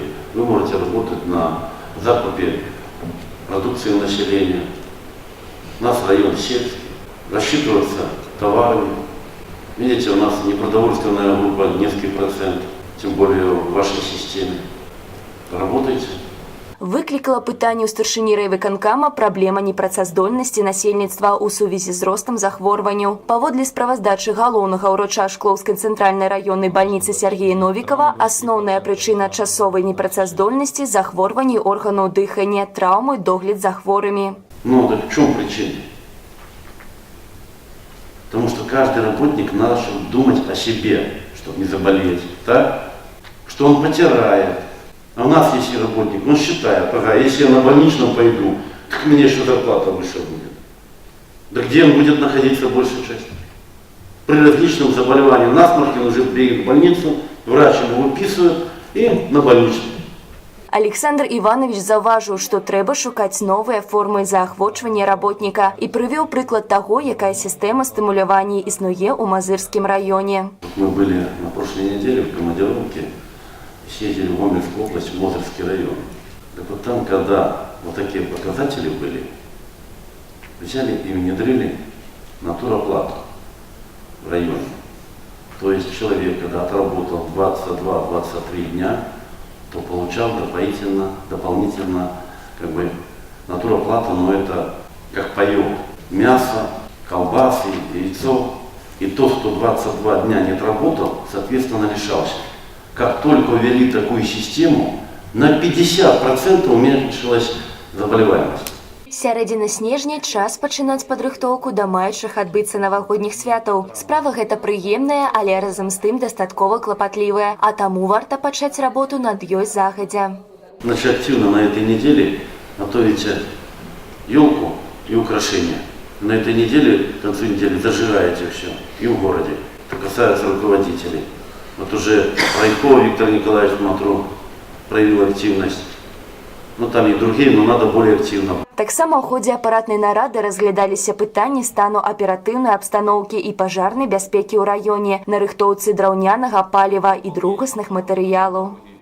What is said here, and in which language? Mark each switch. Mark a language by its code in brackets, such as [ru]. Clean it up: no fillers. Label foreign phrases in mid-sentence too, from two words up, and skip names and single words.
[ru] Вы можете работать на закупе продукции населения. У нас район сельский. Рассчитываться товарами. Видите, у нас непродовольственная группа низкий процент, тем более в вашей системе. Работайте. [be] Выклікала пытанне ў старшыні райвыканкама праблема непрацаздольнасці насельніцтва ў сувязі з ростам захворванняў. Паводле справаздачы галоўнага ўрача Шклоўскай цэнтральнай раённай бальніцы Сергея Новікова, асноўная прычына часовай непрацаздольнасці – захворванні органаў дыхання, траўмы, догляд за хворымі. [ru] Ну, так в чем причина? Потому что каждый работник надо думать о себе, чтобы не заболеть, так? Что он потирает. А у нас есть работник, он считает, ага, если я на больничном пойду, так мне что зарплата выше будет. Да где он будет находиться большую часть? При различном заболевании насморки он уже приедет в больницу, врач ему выписывает и на больничном. [be] Александр Иванович заўважыў, што трэба шукаць новыя формы заахвочвання работніка і прывёў прыклад таго, якая сістэма стымулявання існуе ў Мазырскім раёне. [ru] Мы были на прошлой неделе в командировке, съездили в Гомельскую область, в Мозырский район. Так вот там, когда вот такие показатели были, взяли и внедрили натуроплату в районе. То есть человек, когда отработал 22-23 дня, то получал дополнительно как бы натуроплату, но это как паёк. Мясо, колбасы, яйцо. И тот, кто 22 дня не отработал, соответственно лишался. Как только ввели такую систему, на 50% уменьшилась заболеваемость. [be] Сярэдзіна снежня – час пачынаць падрыхтоўку да маючых адбыцца навагодніх святаў. Справа гэта прыемная, але разам з тым дастаткова клапатлівая, а таму варта пачаць работу над ёй загадзя. [ru] Значит, активно на этой неделе готовите елку и украшения. На этой неделе, к концу недели, зажигаете все и в городе. Это касается руководителей. Вот уже Райко Виктор Николаевич Матру проявил активность. Ну там и другие, но надо более активно. [be] Таксама ў ходзе апаратнай нарады разглядаліся пытанні стану аператыўнай абстаноўкі і пажарнай бяспекі ў раёне, нарыхтоўцы драўнянага паліва і другасных матэрыялаў.